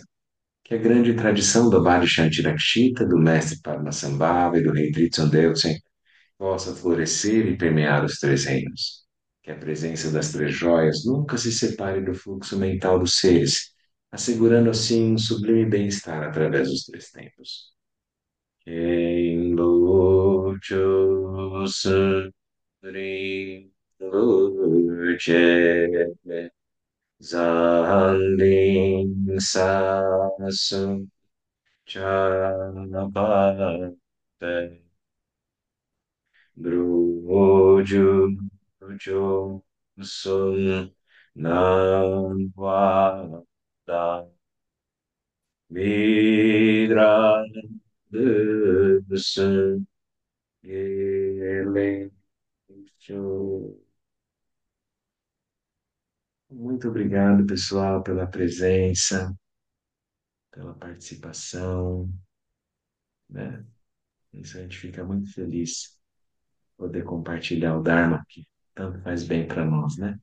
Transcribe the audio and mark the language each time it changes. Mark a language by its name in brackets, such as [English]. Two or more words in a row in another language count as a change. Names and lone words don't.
[Portuguese] Que a grande tradição do Abhidhamma Shantirakshita, do mestre Padmasambhava e do rei Tritson Deltsen possa florescer e permear os três reinos. Que a presença das três joias nunca se separe do fluxo mental dos seres, assegurando assim um sublime bem-estar através dos três tempos. Em Locho Sundri Luche Zanding Sasum Chanapate Druju Druju Sun Nam Vada Vidra Sun Gele Muito obrigado, pessoal, pela presença, pela participação, né? Isso a gente fica muito feliz poder compartilhar o Dharma, que tanto faz bem para nós, né?